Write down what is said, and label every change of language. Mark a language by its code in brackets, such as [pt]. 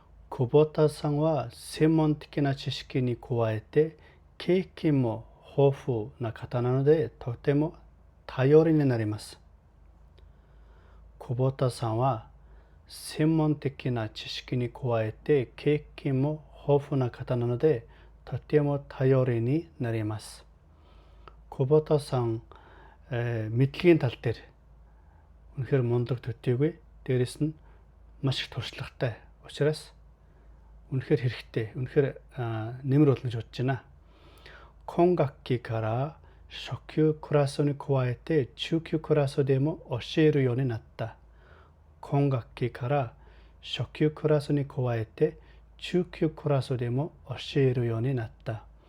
[ja] Kubota сан ва専門的な知識に加えて経験も豊富な方なのでとても頼りになります。 Kubotaさんは専門的な知識に加えて経験も豊富な方なのでとても頼りになります。 [mn] Kubotaさんмэдлэгийн тал дээр үнэхээр мундаг төдийгүй дээрэс нь маш их туршлагатай учраас үнэхээр хэрэгтэй, үнэхээр нэмэр болно гэж бодож байна. [ja] 今学期から初級クラスに加えて中級クラスでも教えるようになった。今学期から初級クラスに加えて中級クラスでも教えるようになった.